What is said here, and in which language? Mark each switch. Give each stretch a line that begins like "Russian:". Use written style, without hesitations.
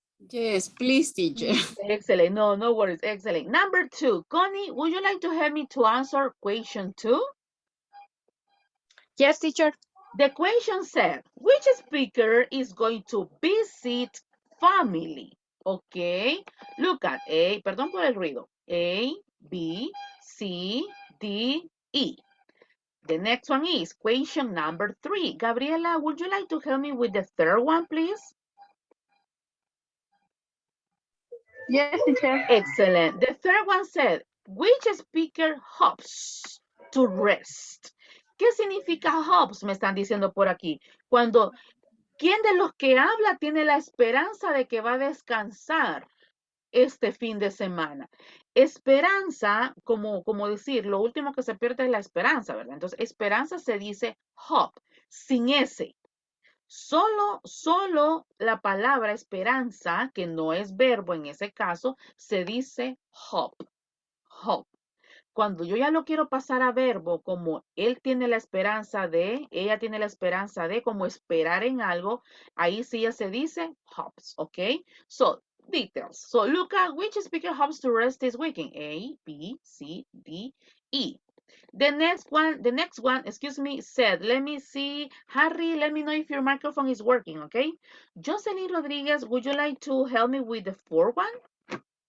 English: Yes, please, teacher. Excellent. No worries. Excellent. Number 2. Connie, would you like to help me to answer question 2? Yes, teacher. The question said, which speaker is going to visit family? Okay, look at A,
Spanish: perdón por el ruido.
English: A, B, C, D, E. The next one is question number 3. Gabriela, would you like to help me with the third one, please? Yes, teacher. Excellent. The third one said, which speaker hopes to rest?
Spanish: ¿Qué significa hopes? Me están diciendo por aquí. Cuando, ¿quién de los que habla tiene la esperanza de que va a descansar este fin de semana? Esperanza, como decir, lo último que se pierde es la esperanza, ¿verdad? Entonces, esperanza se dice hope, sin ese. Solo la palabra esperanza, que no es verbo en ese caso, se dice hope. Cuando yo ya lo quiero pasar a verbo, como él tiene la esperanza de, ella tiene la esperanza de, como esperar en algo, ahí sí ya se dice hopes, ¿ok?
English: So, details. So, look at which speaker hopes to rest this weekend. A, B, C, D, E. The next one, excuse me, said, let me see, Harry, let me know if your microphone is working, okay? Jocelyn Rodriguez, would you like to help me with the fourth one?